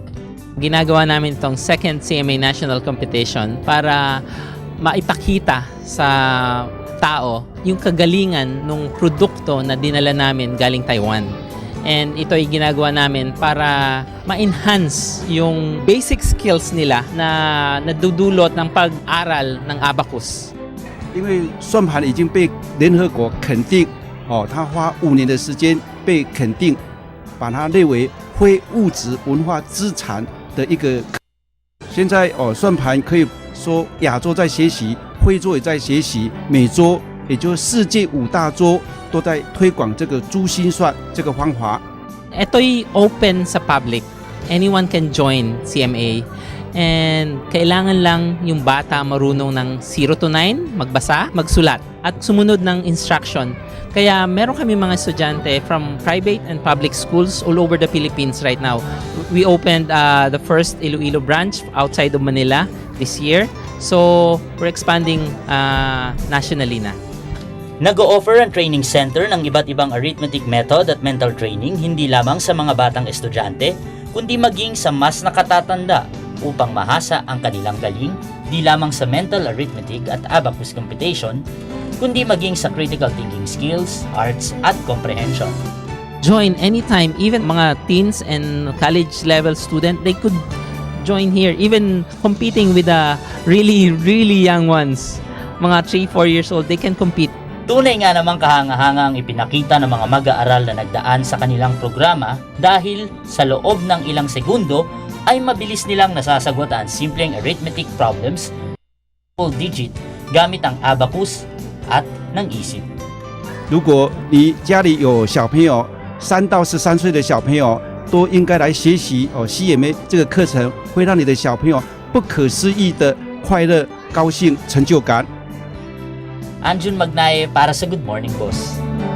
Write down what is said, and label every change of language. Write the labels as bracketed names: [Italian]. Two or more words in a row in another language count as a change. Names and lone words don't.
[Filipino] Ginagawa namin itong second CMA National Competition para maipakita sa tao yung kagalingan ng produkto na dinala namin galing Taiwan. And ito ay ginagawa namin para ma-enhance yung [English] basic skills [Filipino] nila na nadudulot ng pag-aral ng abacus. [Chinese] 因为算盘已经被联合国肯定，它花5年的时间被肯定，把它列为非物质文化资产的一个。现在算盘可以说亚洲在学习，非洲也在学习，美洲也就是世界5大洲都在推广这个珠心算这个方法。 [Filipino] Ito'y open sa public. [English] Anyone can join CMA. [Filipino] And kailangan lang yung bata marunong ng 0 to 9, magbasa, magsulat, at sumunod ng instruction. Kaya meron kami mga estudyante [English] from private and public schools all over the Philippines right now. We opened the first Iloilo branch outside of Manila this year. So we're expanding nationally na. [Filipino] Nag-o-offer ang training center ng iba't ibang [English] arithmetic method [Filipino] at [English] mental training [Filipino] hindi lamang sa mga batang estudyante, kundi maging sa mas nakatatanda upang mahasa ang kanilang galing di lamang sa [English] mental arithmetic [Filipino] at [English] abacus computation, [Filipino] kundi maging sa [English] critical thinking skills, [Filipino] arts at comprehension. [English] Join anytime, even mga teens and college level student, they could join here, even competing with the really young ones. Mga 3-4 years old, they can compete. [Filipino] Tunay nga namang kahanga-hanga ang ipinakita ng mga mag-aaral na nagdaan sa kanilang programa dahil sa loob ng ilang segundo ay mabilis nilang nasasagot ang simpleng [English] arithmetic problems full digit [Filipino] gamit ang abacus at ng isip. [Chinese] 如果你家里有小朋友，3到13岁的小朋友都应该来学习CMA 这个课程，会让你的小朋友不可思议的快乐、高兴、成就感。 [Filipino] Anjun Magnaye para sa Good Morning Boss.